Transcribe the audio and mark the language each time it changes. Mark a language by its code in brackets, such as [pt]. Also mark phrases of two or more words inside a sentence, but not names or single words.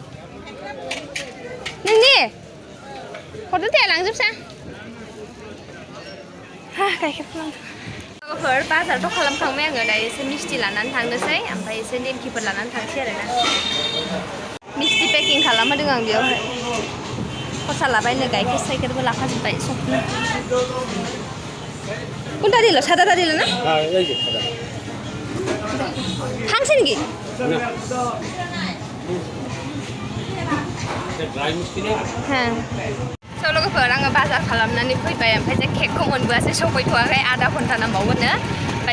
[brx] नोंनि हरदो दे लांजोबसां गाइखेरखौ लांदो लोगोफोर बाजारथ' खालामखांबाय आङो दायो एसे मिस्टि लानानै थांनोसै ओमफ्राय एसे नेमखिफोर लानानै थांसै आरोना मिस्टि पेकिं खालामहोदों आं बेयावहाय खरसा लाबाय नो गाइखेर साइखेरबो लाखाजोब्बाय सबनो [hi] उल्टा दिल सादा दिल [brx] ना थांसै नाखि হ্যাঁ स' लोगोफोर आङो बाजार खालामनानै फैबाय ओमफ्राय जे केकखौ मोनबोआसै सफैथ'वाखै आधा घन्टा नांबावगोननो ओमफ्राय